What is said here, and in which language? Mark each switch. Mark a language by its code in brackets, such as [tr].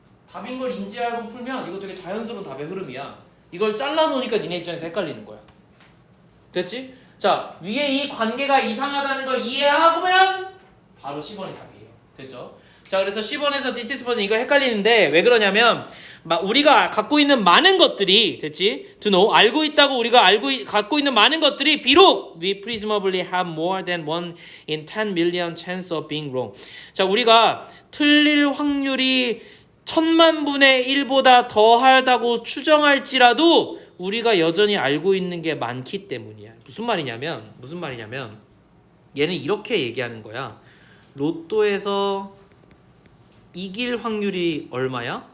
[ko] 답인 걸 인지하고 풀면 이거 되게 자연스러운 답의 흐름이야. 이걸 잘라놓으니까 니네 입장에서 헷갈리는 거야. 됐지? 자, 위에 이 관계가 이상하다는 걸 이해하면 바로 10번이 답이에요. 됐죠? 자, 그래서 10번에서 [en] this is puzzling [ko] 이거 헷갈리는데 왜 그러냐면 우리가 갖고 있는 많은 것들이 됐지? [en] To know [ko] 알고 있다고 우리가 갖고 있는 많은 것들이 비록 [en] we presumably have more than 1 in 10 million chance of being wrong. [ko] 자, 우리가 틀릴 확률이 1000만 분의 1보다 더하다고 추정할지라도 우리가 여전히 알고 있는 게 많기 때문이야. 무슨 말이냐면 얘는 이렇게 얘기하는 거야. 로또에서 이길 확률이 얼마야?